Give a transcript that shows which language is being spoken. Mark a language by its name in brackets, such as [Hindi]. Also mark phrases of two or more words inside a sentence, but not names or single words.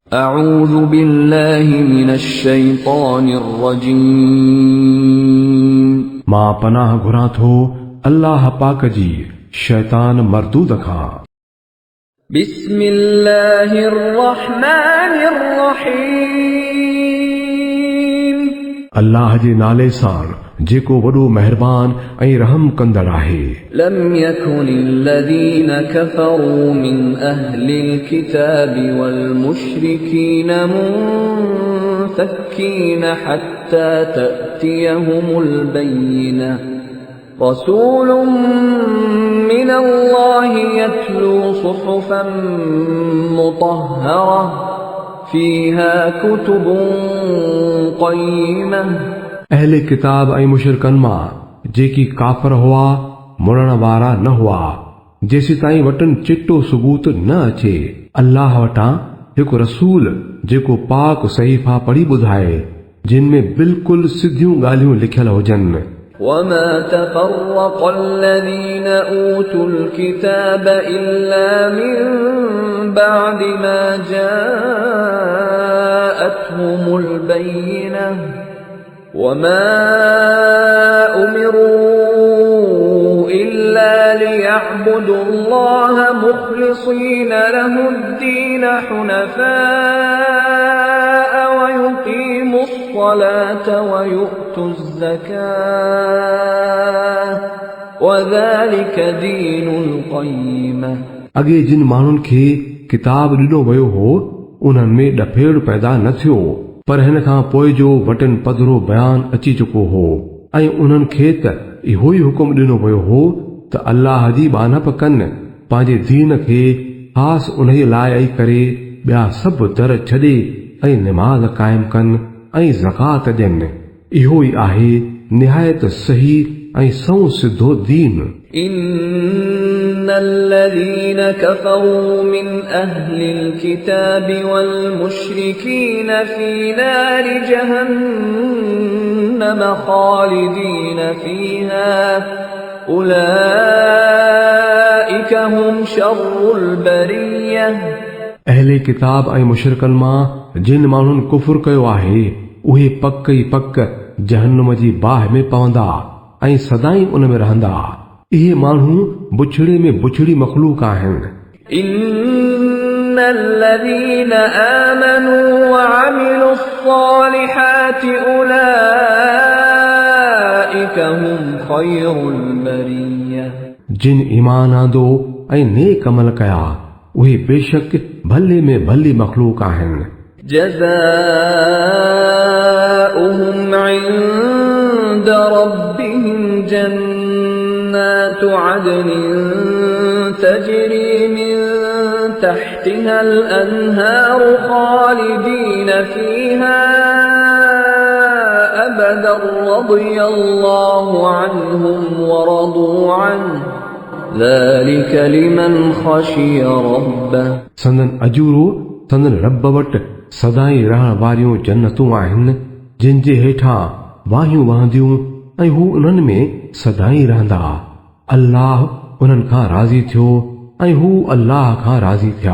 [Arabic] أعوذ بالله من الشيطان الرجيم. [Sindhi] मां पनाह घुरां थो अल्लाह पाक जी शैतान मरदूद खां। [Arabic] بسم الله الرحمن الرحيم. [Sindhi] अल्लाह जे नाले सां जेको वॾो मेहरबान ऐं रहम कंदड़ आहे। [Arabic] لم يكن الذين كفروا من أهل الكتاب والمشركين منفكين حتى تأتيهم البينة رسول من الله يتلو صحفا مطهرة فيها كتب قيمة. [Sindhi] अहले किताब ऐं मुशरिकनि मां जेकी काफ़र हुआ मुड़ण वारा न हुआ जेसी ताईं वटनि चिट्टो सबूत न अचे अल्लाह वटां हिकु रसूल जेको पाक सहीफ़ा पढ़ी ॿुधाए जिन में बिल्कुलु सिधियूं ॻाल्हियूं लिखियल हुजनि। [Arabic] وما تفرق الذين أوتوا الكتاب إلا من بعد ما جاءتهم البينة وما أمروا إلا ليعبدوا الله مخلصين له الدين حنفاء ويقيموا الصلاة ويؤتوا الزكاة وذلك دين القيمة। [Sindhi] अॻे जिन माण्हुनि खे किताब ॾिनो वियो हो उन्हनि में ॾफेड़ पैदा न थियो पर हिन खां पोइ जो वटन पधरो बयान अची चुको हो ऐं उन्हनि खे त इहो ई हुकुम ॾिनो वियो हो त अल्लाह जी बानप कनि पंहिंजे दीन खे ख़ासि उन्हीअ लाइ ई करे ॿिया सभु दर छॾे ऐं निमाज़ क़ाइम कनि ऐं ज़कात ॾियनि। इहो ई आहे निहायत सही ऐं सऊं सिधो दीन। [Arabic] إن الذين كفروا من أهل الكتاب والمشركين في نار جهنم خالدين فيها أولئك هم شر البرية. [Sindhi] अहले किताब ऐं मुशरिकनि मां जिन माण्हुनि कुफ़ुर कयो आहे उहे पक ई पक जहन्नम जी बाहि में पवंदा ऐं सदाईं उन में रहंदा। इहे माण्हू बुछड़े में बुछड़ी मखलूक आहिनि। [Arabic] إن الذين آمنوا وعملوا الصالحات أولئك هم خير البرية. [Sindhi] जिन ईमान आंदो ऐं नेक अमल कया उहे बेशक भले में भली मखलूक आहिनि। [Arabic] جزاؤهم عند ربهم جنات عدن تجري من تحتها الأنهار خالدين فيها أبدا رضي الله عنهم ورضوا عنه ذلك لمن خشي ربه. [Sindhi] संदन अजूरो संदन रब वटि सदाईं रहण वारियूं जन्नतूं आहिनि जिन जे हेठां वाहियूं वहंदियूं ऐं हू उन्हनि में सदाईं रहंदा। अल्लाह उन्हनि खां राज़ी थियो ऐं हू अल्लाह खां राज़ी थिया।